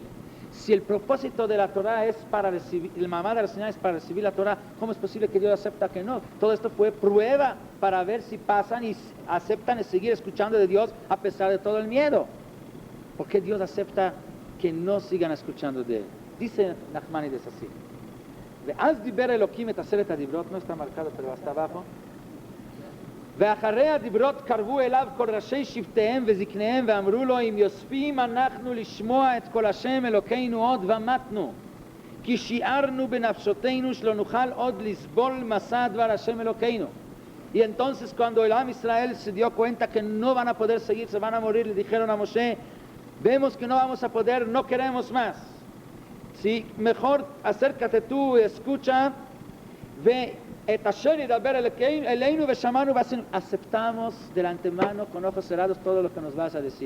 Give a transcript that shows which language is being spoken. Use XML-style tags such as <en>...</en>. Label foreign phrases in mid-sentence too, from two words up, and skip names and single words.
<es>Si el propósito de la Torah es para recibir, el</es> <he>מעמד הר סיני</he> <es>es para recibir la Torah, ¿cómo es posible que Dios acepta que no? Todo esto fue prueba para ver si pasan y aceptan y seguir escuchando de Dios a pesar de todo el miedo. ¿Por qué Dios acepta que no sigan escuchando de Él? Dice Nachmanides así.</es> <he>ואז דיבר אלוקים את עשרת הדיברות,</he> <es>no está marcado pero hasta abajo.</es> <he>ואחרי הדיברות קרבו אליו כל ראשי שבטיהם וזקניהם ואמרו לו אם יוספים אנחנו לשמוע את כל השם אלוקינו עוד ומתנו כי שיערנו בנפשותינו שלא נוכל עוד לסבול מסע דבר השם אלוקינו.</he> <es>Y entonces cuando el</es> <he>עם ישראל</he> <es>se dio cuenta que no van a poder seguir, se van a morir, le dijeron a Moshe, vemos que no vamos a poder, no queremos más. Sí, mejor acércate tú y escucha, ve aceptamos de antemano con ojos cerrados todo lo que nos vas a decir.</es>